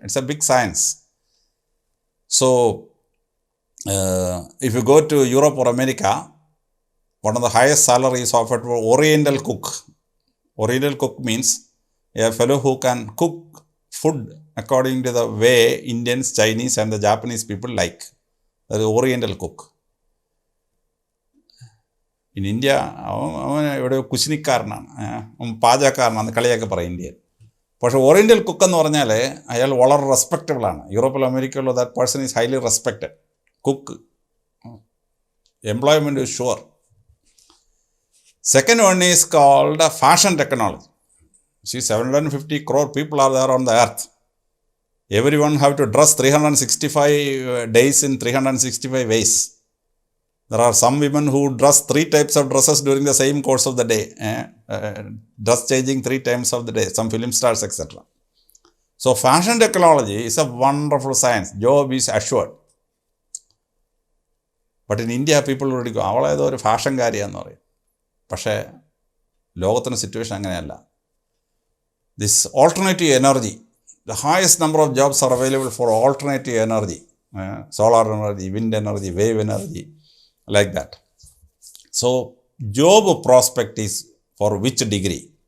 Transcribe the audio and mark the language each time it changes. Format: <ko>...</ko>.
<en>It's a big science. So if you go to Europe or America, one of the highest salaries offered for Oriental cook. Oriental cook means a fellow who can cook food according to the way Indians, Chinese and the Japanese people like. That is Oriental cook. In India,</en> <ml>അവൻ ഇവിടെ കുശിനിക്കാരനാണ്, പാചകക്കാരനാണ്, കളിയൊക്കെ പറയും ഇന്ത്യയിൽ. പക്ഷേ oriental cook എന്ന് പറഞ്ഞാൽ അയാൾ വളരെ റെസ്പെക്റ്റബിളാണ്. യൂറോപ്പിലും അമേരിക്കയിലോ</ml> <en>That person is highly respected. Cook employment is sure. Second one is called fashion technology. See, 750 crore people are there on the earth. Everyone have to dress 365 days in 365 ways. There are some women who dress 3 types of dresses during the same course of the day. Dress changing 3 times of the day. Some film stars, etc. So, fashion technology is a wonderful science. Job is assured. But in India, people would go,</en> <ml>അവളേതോ ഒരു ഫാഷൻകാരിയാന്ന് പറയും. പക്ഷേ ലോകത്തിൻ്റെ situation അങ്ങനെയല്ല.</ml> <en>This alternative energy, the highest number of jobs are available for alternative energy. Solar energy, wind energy, wave energy, like that. So, job prospect is for which degree?</en>